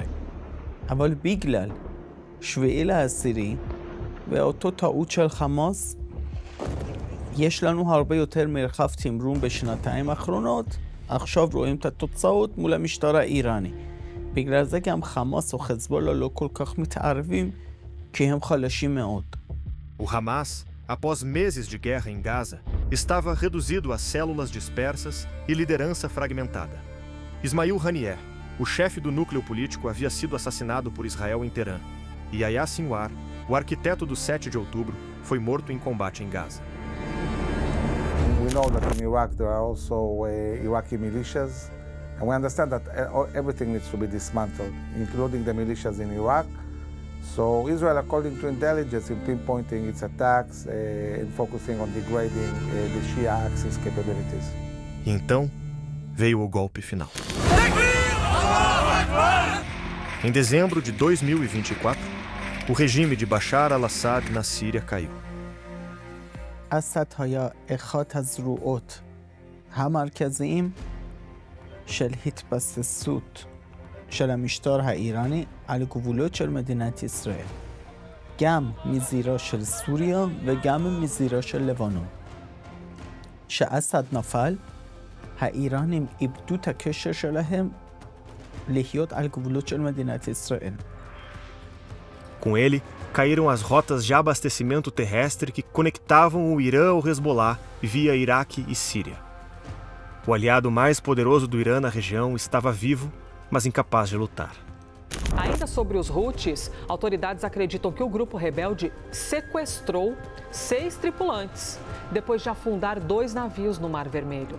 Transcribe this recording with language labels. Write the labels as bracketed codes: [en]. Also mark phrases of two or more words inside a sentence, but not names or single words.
[he] אבל בגלל 7/10 ואותו טעות של חמאס, יש לנו הרבה יותר מרחב תמרון בשנתיים האחרונות. עכשיו רואים את התוצאות מול המשטר האיראני. בגלל זה גם חמאס או חזבאללה לא כל כך מתערבים, כי הם חלשים מאוד. [pt] O Hamas, após meses de guerra em Gaza, estava reduzido a células dispersas e liderança fragmentada. Ismail Haniyeh, o chefe do núcleo político, havia sido assassinado por Israel em Teherã. E Yahya Sinwar, o arquiteto do 7 de outubro, foi morto em combate em Gaza. [en] We know that in Iraq there are also Iraqi militias, and we understand that everything needs to be dismantled, including the militias in Iraq. So Israel, according to intelligence, is pinpointing its attacks and focusing on degrading the Shia Axis capabilities. [pt] E então, veio o golpe final. Em dezembro de 2024, o regime de Bashar al-Assad na Síria caiu. [he] אסד היה אחד הזרועות המרכזיים של התבססות של המשטר האיראני על גבולות של מדינת ישראל. גם מזירה של סוריה וגם מזירה של לבנון. כשאסד נפל, האיראנים איבדו את הקשר שלהם להיות על גבולות של מדינת ישראל. [pt] Com ele, caíram as rotas de abastecimento terrestre que conectavam o Irã ao Hezbollah via Iraque e Síria. O aliado mais poderoso do Irã na região estava vivo, mas incapaz de lutar. Ainda sobre os Houthis, autoridades acreditam que o grupo rebelde sequestrou 6 tripulantes, depois de afundar 2 navios no Mar Vermelho.